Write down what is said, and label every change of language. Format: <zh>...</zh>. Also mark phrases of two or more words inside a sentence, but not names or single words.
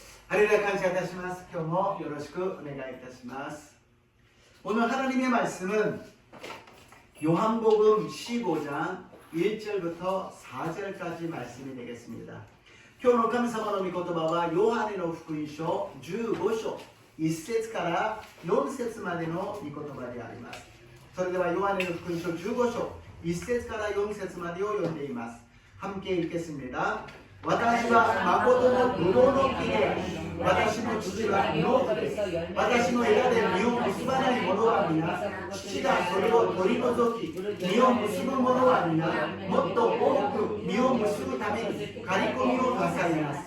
<ja>ハレルヤ感謝いたします。今日もよろしくお願いいたします。</ja> <ko>오늘 하나님의 말씀은 요한복음 15장 1절부터 4절까지 말씀이 되겠습니다.</ko> <ja>今日の神様の御言葉はヨハネの福音書15章1節から4節までの御言葉であります。それではヨハネの福音書15章1節から4節までを読んでいます。</ja> <ko>함께 읽겠습니다.</ko> <ja>私は誠のブドウの木で、私の父は農夫です。私の枝で実を結ばない者は皆、父がそれを取り除き、実を結ぶ者は皆、もっと多く実を結ぶために刈り込みをなさいます。</ja>